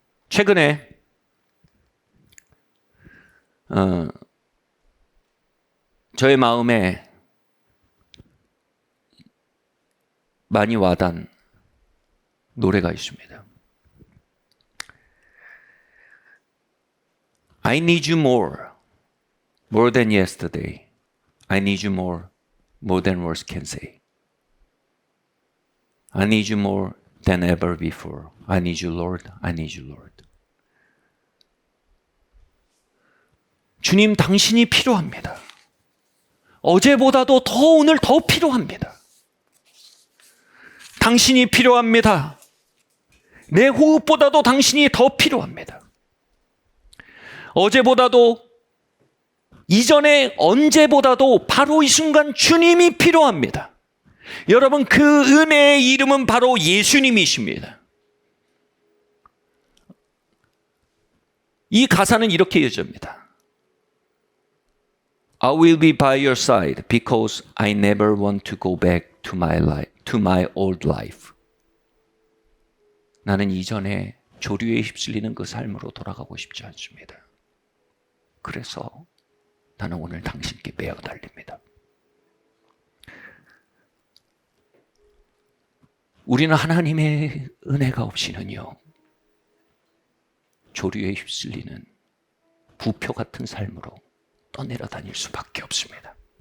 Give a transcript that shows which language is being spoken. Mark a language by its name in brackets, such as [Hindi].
[Korean] 최근에 저의 마음에 많이 와닿은 노래가 있습니다. [English] I need you more than yesterday. I need you more than words can say. I need you more than ever before. I need you, Lord. I need you, Lord. [Korean] 주님, 당신이 필요합니다. 어제보다도 오늘 더 필요합니다. 당신이 필요합니다. 내 호흡보다도 당신이 더 필요합니다. 어제보다도, 이전에 언제보다도 바로 이 순간 주님이 필요합니다. 여러분, 그 은혜의 이름은 바로 예수님이십니다. 이 가사는 이렇게 이어집니다. [English] I will be by your side because I never want to go back to my life, to my old life. [Korean] 나는 이전에 조류에 휩쓸리는 그 삶으로 돌아가고 싶지 않습니다. 그래서 나는 오늘 당신께 매어 달립니다. 우리는 하나님의 은혜가 없이는요, 조류에 휩쓸리는 부표 같은 삶으로 떠내려 다닐 수밖에 없습니다.